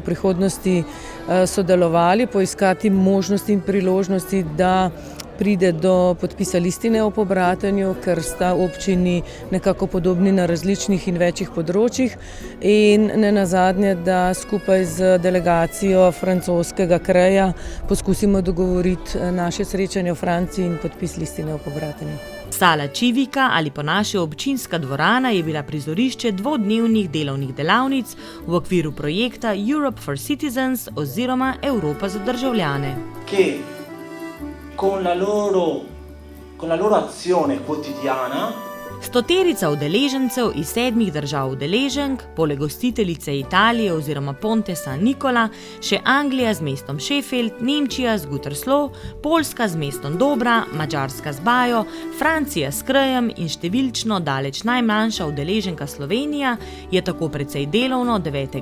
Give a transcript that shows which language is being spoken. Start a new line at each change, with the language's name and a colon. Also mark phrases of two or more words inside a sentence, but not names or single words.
Slovenian: prihodnosti sodelovali, poiskati možnosti in priložnosti, da pride do podpisa listine o pobratenju, ker sta občini nekako podobni na različnih in večjih področjih, in ne nazadnje, da skupaj z delegacijo francoskega Kreja poskusimo dogovoriti naše srečanje v Franciji in podpis listine o pobratenju. Sala Civika ali po naše občinska dvorana je bila prizorišče dvodnevnih delovnih delavnic v okviru projekta Europe for Citizens oziroma Evropa za državljane.
Italian: Con la loro azione quotidiana.
Slovenian: Stoterica udeležencev iz 7 držav udeleženk, poleg gostiteljice Italije oziroma Ponte San Nicola, še Anglija z mestom Sheffield, Nemčija z Gütersloh, Poljska z mestom Dobra, Madžarska z Bajo, Francija s Krejem in številčno daleč najmanjša udeleženka Slovenija je tako precej delovno 9.